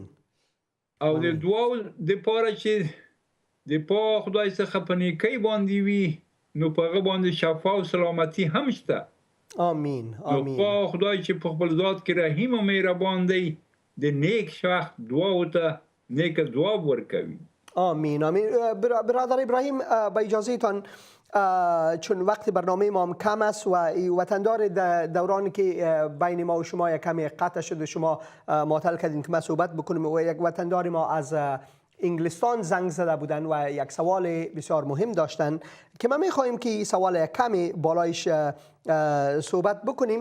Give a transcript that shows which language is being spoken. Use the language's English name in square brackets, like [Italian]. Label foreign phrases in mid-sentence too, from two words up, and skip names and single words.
[Pashto] او د دعاو لپاره چې د پا خدای څخه په نیکۍ باندې وي، نو په هغه باندې شفا او سلامتی هم شته. [Arabic] آمین آمین. [Pashto] نو په خدای چې په خپل ذات کې رحیم او مهربان دی، د نیک شخص دعاو ته نیک ځواب ورکوي. [Arabic] آمین آمین. [Persian] برادر ابراهیم با اجازه تان، چون وقت برنامه ما هم کم است و وطندار دورانی که بین ما و شما یک کمی قطع شد و شما معطل کردین که ما صحبت بکنیم، و یک وطندار ما از انگلستان زنگ زده بودن و یک سوال بسیار مهم داشتن که ما میخواهیم که سوال یک کمی بالایش صحبت بکنیم.